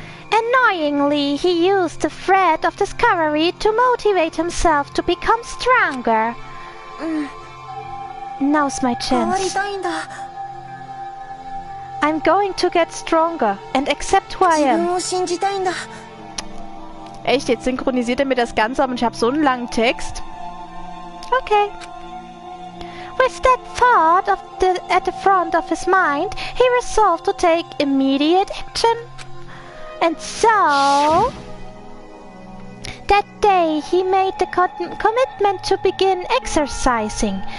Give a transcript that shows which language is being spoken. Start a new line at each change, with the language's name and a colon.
English: Annoyingly, he used the thread of discovery to motivate himself to become stronger. Now's my
Japanese: 変わり
English: chance.
Japanese: たいんだ。
English: I'm going to get stronger and accept who I
Japanese: 自
English: am.
Japanese: 分を信じたいんだ。
German: Echt, jetzt synchronisiert er mir das Ganze, aber ich habe so einen langen Text.
English: Okay. With that thought at the front of his mind, he resolved to take immediate action. And so... That day he made the commitment to begin exercising.